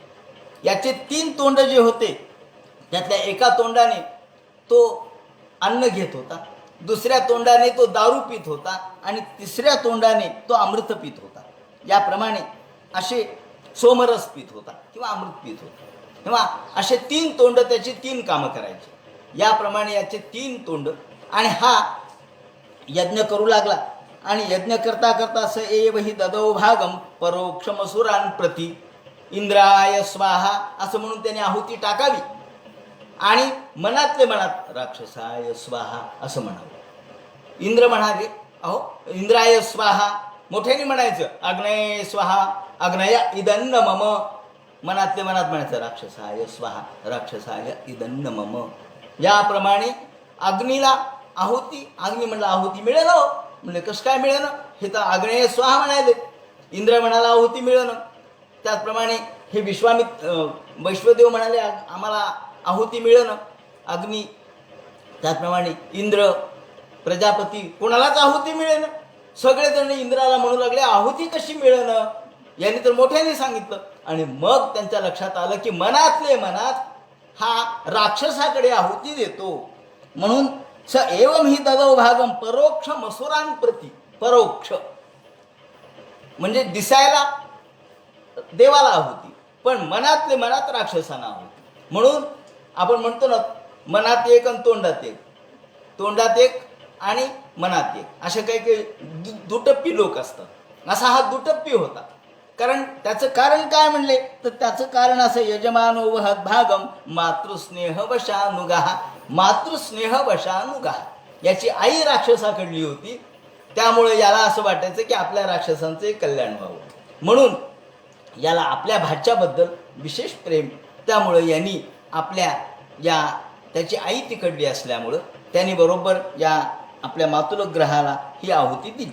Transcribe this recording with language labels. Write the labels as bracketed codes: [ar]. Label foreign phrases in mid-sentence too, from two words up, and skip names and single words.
[mr] याचे 3 तोंड जे होते त्यातल्या एका तोंडाने तो अन्न घेत होता, दुसऱ्या तोंडाने तो दारू पित होता, आणि तिसऱ्या तोंडाने तो अमृत पित होता. याप्रमाणे असे सोमरस पित होता किंवा अमृत पित होता. तेव्हा असे 3 तोंड त्याची 3 कामं करायचे. याप्रमाणे याचे 3 तोंड. आणि हा यज्ञ करू लागला. आणि यज्ञ करता करता [sa] स एव हि ददौ भागम परोक्षमसुरान प्रति इंद्राय स्वाहा [mr] असं म्हणून त्याने आहुती टाकावी. आणि मनातले मनात [sa] राक्षसाय स्वाहा [mr] असं म्हणावं. इंद्र म्हणाले अहो [sa] इंद्राय स्वाहा, [mr] मोठ्याने म्हणायचं [sa] अग्नय स्वाहा, अग्नय इदन्न मम. [mr] मनातले मनात म्हणायचं [sa] राक्षसाय स्वाहा, राक्षसाय इदन्न मम. [mr] याप्रमाणे अग्नीला आहुती, अग्नी म्हणलं आहुती मिळेल. म्हणजे कसं काय मिळेल, हे तर [sa] अग्नेय स्वाहा [mr] म्हणाले. इंद्र म्हणाला आहुती मिळेल. त्याचप्रमाणे हे वैश्वदेव म्हणाले आम्हाला आहुती मिळेल अग्नी. त्याचप्रमाणे इंद्र प्रजापती कोणालाच आहुती मिळेल. सगळेजण इंद्राला म्हणू लागले आहुती कशी मिळेल, यांनी तर मोठ्याने सांगितलं. आणि मग त्यांच्या लक्षात आलं की मनातले मनात हा राक्षसाकडे आहुती देतो. [sa] म्हणून स एवम ही ददौ भागम परोक्ष मसुरान प्रति. [mr] परोक्ष म्हणजे दिसायला देवाला आहुती, पण मनातले मनात राक्षसांना आहुती. म्हणून आपण म्हणतो ना मनात एक आणि तोंडात एक, तोंडात एक आणि मनात एक, असे काही काही दुटप्पी लोक असतात. असा हा दुटप्पी होता. कारण त्याचं कारण काय म्हणले तर त्याचं कारण असं [sa] यजमानो वहत भागम मातृस्नेह वशानुगा. मातृस्नेह वशानुगा, [mr] याची आई राक्षसाकडली होती. त्यामुळे याला असं वाटायचं की आपल्या राक्षसांचे कल्याण व्हावं, म्हणून याला आपल्या भाच्याबद्दल विशेष प्रेम. त्यामुळे यांनी आपल्या त्याची आई तिकडली असल्यामुळं त्यांनी बरोबर या आपल्या मातुलग्रहाला ही आहुती दिली.